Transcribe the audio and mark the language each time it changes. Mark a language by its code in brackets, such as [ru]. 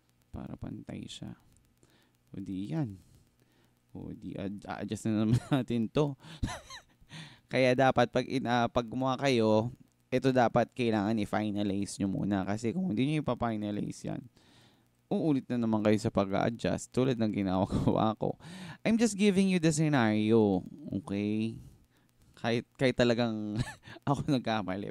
[tl] Para pantay siya. O, di yan. O, di adjust na naman natin to. Kaya dapat pag gumawa kayo, ito dapat kailangan i-finalize nyo muna. Kasi kung hindi nyo ipa-finalize yan, uulit na naman kayo sa pag-adjust tulad ng ginawa ko. [en] I'm just giving you the scenario. Okay? [tl] Kahit talagang ako nagkamali.